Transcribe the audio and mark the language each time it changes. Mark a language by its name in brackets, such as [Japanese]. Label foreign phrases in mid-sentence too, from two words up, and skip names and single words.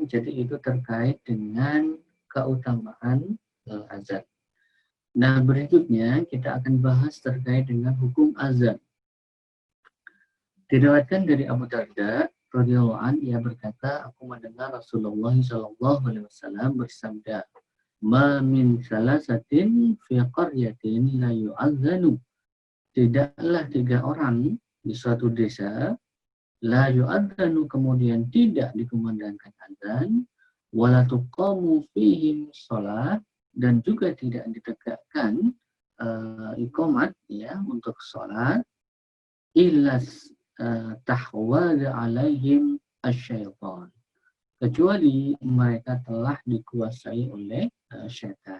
[Indonesian] Jadi itu terkait dengan keutamaan azan. Nah, berikutnya kita akan bahas terkait dengan hukum azan. Diriwayatkan dari Abu Darda [Arabic] رضي الله عنه, [Indonesian] ia berkata, aku mendengar Rasulullah SAW bersabda, [Arabic] ما من ثلاثة في قرية لا يؤذن. [Indonesian] Tidaklah 3 orang di suatu desa, [Arabic] لا يؤذن, [Indonesian] kemudian tidak dikumandangkan azan, [Arabic] ولا تقام فيهم الصلاة, [Indonesian] dan juga tidak ditegakkan iqamat, ya, untuk sholat, [Arabic] إلا استحوذ عليهم الشيطان, [Indonesian] kecuali mereka telah dikuasai oleh syaitan.